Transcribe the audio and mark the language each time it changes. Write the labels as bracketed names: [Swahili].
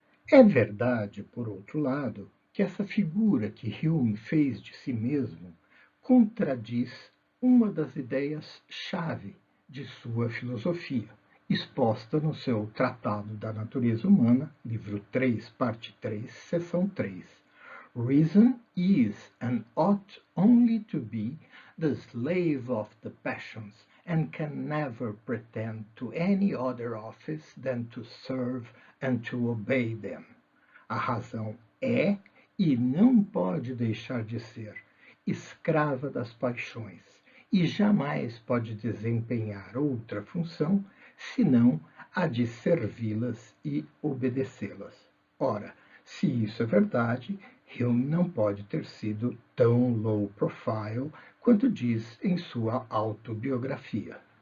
[Portuguese] É verdade, por outro lado, que essa figura que Hume fez de si mesmo contradiz uma das ideias-chave de sua filosofia, exposta no seu Tratado da Natureza Humana, livro 3, parte 3, seção 3. [English] Reason is and ought only to be the slave of the passions, and can never pretend to any other office than to serve and to obey them. [Portuguese] A razão é e não pode deixar de ser escrava das paixões e jamais pode desempenhar outra função senão a de servi-las e obedecê-las. Ora, se isso é verdade, Hume não pode ter sido tão low profile quanto diz em sua autobiografia.